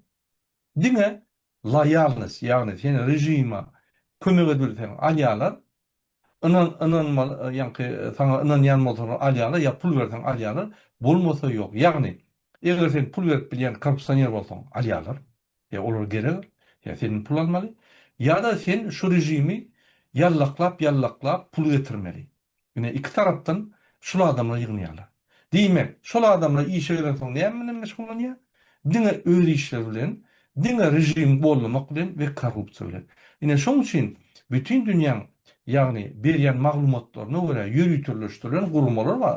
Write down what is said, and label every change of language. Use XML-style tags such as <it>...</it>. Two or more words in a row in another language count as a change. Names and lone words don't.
<tk>Diňe loýalnys, ýagny seni rejima kömek edilsen alýarlar, ynanmal ýa-ni saňa ynanýan bolsaň alýarlar, ýa pul bersen alýarlar, bolmasa ýok. Ýagny eger sen pul berip bilýän korrupsioner bolsaň alýarlar. Ýa olar gerek, ýa senin pul almaly, ýa-da sen şu rejimi yallaklap pul getirmeli. Yine iki taraftan şol adamlar ýygnaýarlar. Diýmek, şol adamlar işe gelen soň näme bilen meşgullanýar? Diňe öýle işler bilen, diňe rejim bolmamak bilen we korrupsiýa bilen. Ine şoň üçin bütün dünýäň ýagny berýän maglumatlaryna görä ýürütülýän gurumlar bar.</tk>